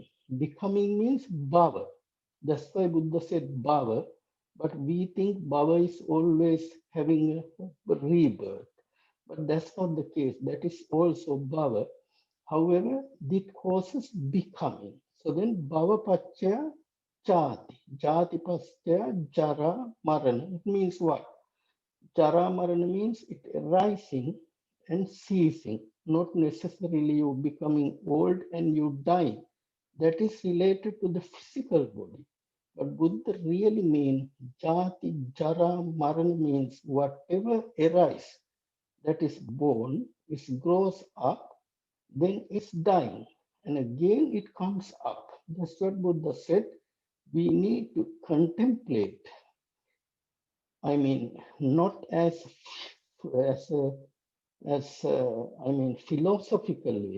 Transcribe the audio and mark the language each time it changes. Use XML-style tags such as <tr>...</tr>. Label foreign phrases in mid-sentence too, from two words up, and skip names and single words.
<en>Becoming means bhava. That's why Buddha said bhava, but we think bhava is always having a rebirth. But that's not the case. That is also bhava. However, it causes becoming.</en> <pi>So then bhava pachya jati. Jati pachya jara marana.</pi> <en>It means what?</en> <pi>Jara marana</pi> <en>means it arising and ceasing, not necessarily you becoming old and you die. That is related to the physical body. But Buddha really means</en> <pi>jati, jara, marana</pi> <en>means whatever arises, that is born, it grows up, then it's dying. And again it comes up. That's what Buddha said. We need to contemplate. I mean, not as a as I mean, philosophical way.</en>